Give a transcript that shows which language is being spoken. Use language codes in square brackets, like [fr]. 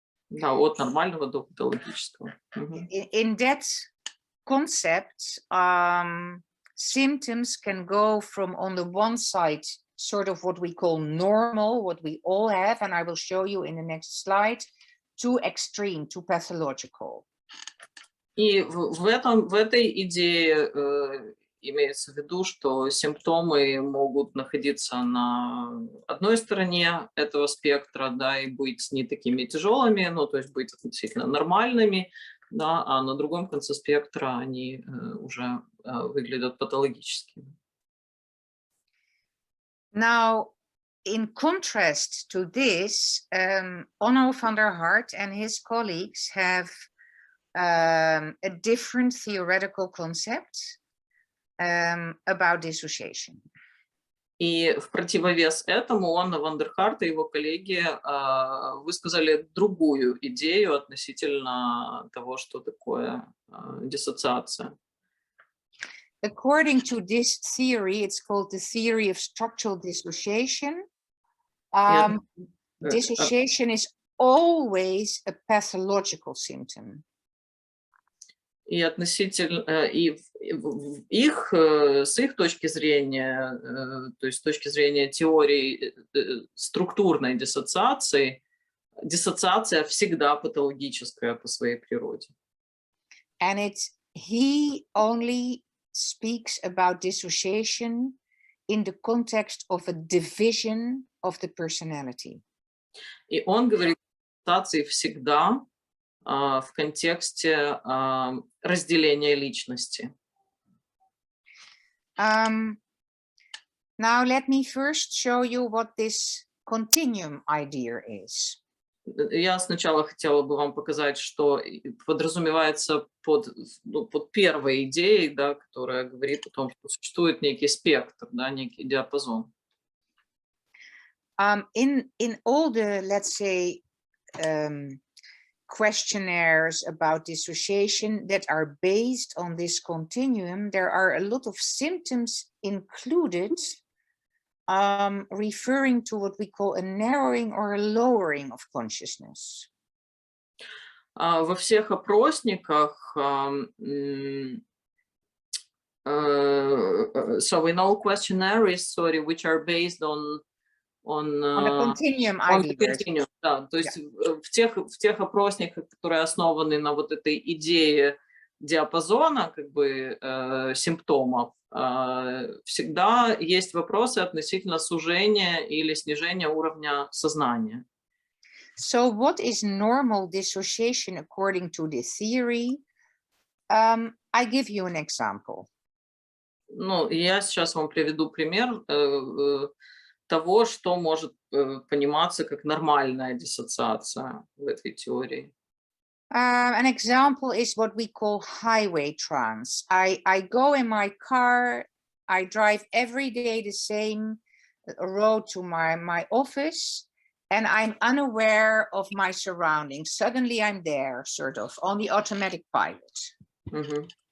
[ru] Да, от нормального до патологического. [en] In that concept, symptoms can go from, on the one side, sort of what we call normal, what we all have, and I will show you in the next slide, too extreme, too pathological. [ru] И в этой идее имеется в виду, что симптомы могут находиться на одной стороне этого спектра, да, и быть не такими тяжелыми, ну, то есть быть относительно нормальными, да, а на другом конце спектра они уже выглядят патологическими. [en] Now, in contrast to this, Onno van der Hart and his colleagues have a different theoretical concept about dissociation. [ru] И в противовес этому Онно ван дер Харт и его коллеги высказали другую идею относительно того, что такое диссоциация. [en] According to this theory, it's called the theory of structural dissociation. Dissociation is always a pathological symptom. [ru] И относительно с их точки зрения, то есть с точки зрения теории структурной диссоциации, диссоциация всегда патологическая по своей природе. [en] And he only speaks about dissociation in the context of a division of the personality. [ru] И он говорит о диссоциации всегда в контексте разделения личности. [en] Now let me first show you what this continuum idea is. [ru] Я сначала хотела бы вам показать, что подразумевается под первой идеей, да, которая говорит о том, что существует некий спектр, да, некий диапазон. [en] In all the, let's say, questionnaires about dissociation that are based on this continuum, there are a lot of symptoms included referring to what we call a narrowing or a lowering of consciousness. [ru] Во всех опросниках, [en] so in all questionnaires, sorry, which are based on a continuum [ru] continuum, да, то есть в тех опросниках, которые основаны на вот этой идее диапазона, как бы симптомов, всегда есть вопросы относительно сужения или снижения уровня сознания. [en] So what is normal dissociation according to this theory? I give you an example. [ru] Ну, я сейчас вам приведу пример того, что может пониматься как нормальная диссоциация в этой теории. [en] An example is what we call highway trance. I go in my car, I drive every day the same road to my office, and I'm unaware of my surroundings. Suddenly I'm there, sort of, on the automatic pilot.